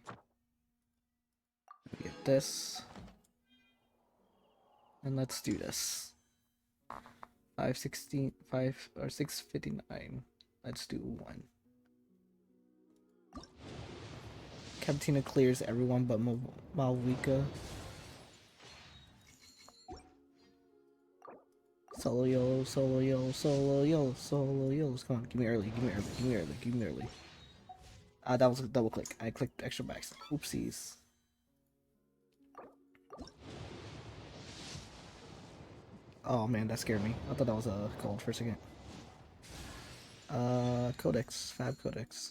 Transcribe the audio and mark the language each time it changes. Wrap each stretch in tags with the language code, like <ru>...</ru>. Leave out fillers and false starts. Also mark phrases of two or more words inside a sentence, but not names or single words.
<en>Let me get this. And let's do this. 516, 5 or 659. Let's do 1. Captina clears everyone but Malvika. Solo YOLO, solo YOLO, solo YOLO, solo YOLOs. Come on, give me early, give me early, give me early, give me early. That was a double click. I clicked extra backs. Oopsies. Oh man, that scared me. I thought that was a gold for a second. Codex. Fab Codex.</en>